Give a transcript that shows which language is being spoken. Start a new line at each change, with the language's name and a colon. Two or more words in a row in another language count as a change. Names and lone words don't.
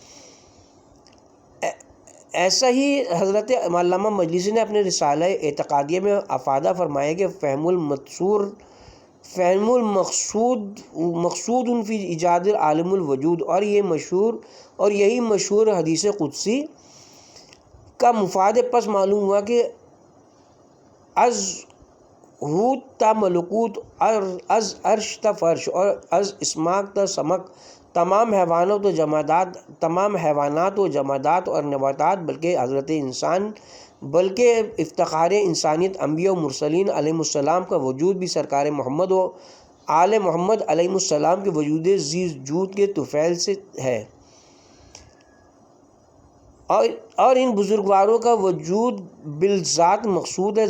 Urdu: ایسا ہی حضرت علامہ مجلسی نے اپنے رسالہ اعتقادیہ میں افادہ فرمایا کہ
Arabic: فہم المقصود فی ایجاد عالم الوجود،
Urdu: اور یہی مشہور حدیث قدسی کا مفاد پس معلوم ہوا کہ
Persian: از حوت تا ملکوت، از عرش تا فرش
Urdu: اور
Persian: از اسماک تا سمک
Urdu: تمام حیوانات و جمادات اور نباتات، بلکہ حضرت انسان، بلکہ افتخار انسانیت انبیاء و مرسلین
Arabic: علیہ السلام
Urdu: کا وجود بھی سرکار محمد و آل محمد
Arabic: علیہ السلام
Urdu: کے وجود ذی جود کے طفیل سے ہے، اور ان بزرگواروں کا وجود بالذات مقصود ہے۔